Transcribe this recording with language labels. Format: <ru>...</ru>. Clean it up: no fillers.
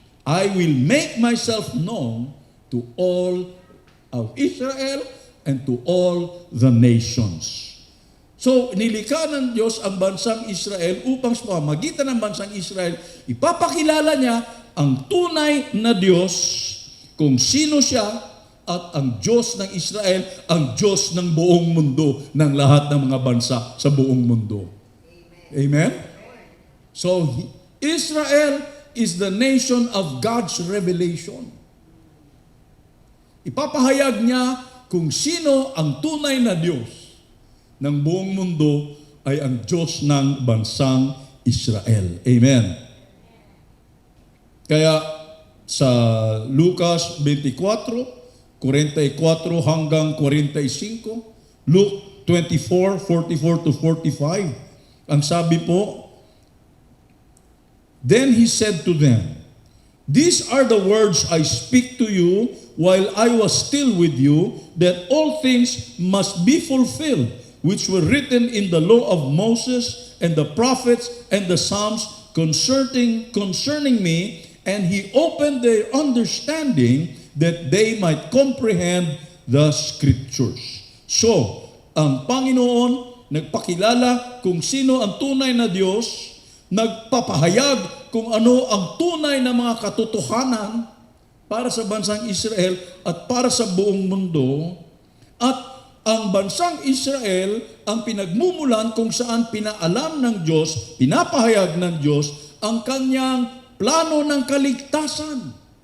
<en>I will make myself known to all of Israel and to all the nations.</en> <tl>So, nilikha ng Diyos ang bansang Israel upang sa pamamagitan ng bansang Israel, ipapakilala niya ang tunay na Diyos, kung sino siya, at ang Diyos ng Israel, ang Diyos ng buong mundo, ng lahat ng mga bansa sa buong mundo. Amen?</tl> <en>So, Israel is the nation of God's revelation.</en> <tl>Ipapahayag niya kung sino ang tunay na Diyos ng buong mundo ay ang Diyos ng bansang Israel. Amen. Kaya sa Lucas 24, 44 hanggang 45,</tl> <en>Luke 24, 44 to 45,</en> <tl>ang sabi po,</tl> <en>Then he said to them, These are the words I speak to you while I was still with you, that all things must be fulfilled, which were written in the law of Moses and the prophets and the Psalms concerning me. And he opened their understanding that they might comprehend the Scriptures.</en> <tl>So, ang Panginoon nagpakilala kung sino ang tunay na Diyos, nagpapahayag kung ano ang tunay na mga katotohanan para sa bansang Israel at para sa buong mundo, at ang bansang Israel ang pinagmumulan kung saan pinaalam ng Diyos, pinapahayag ng Diyos ang kanyang plano ng kaligtasan</tl>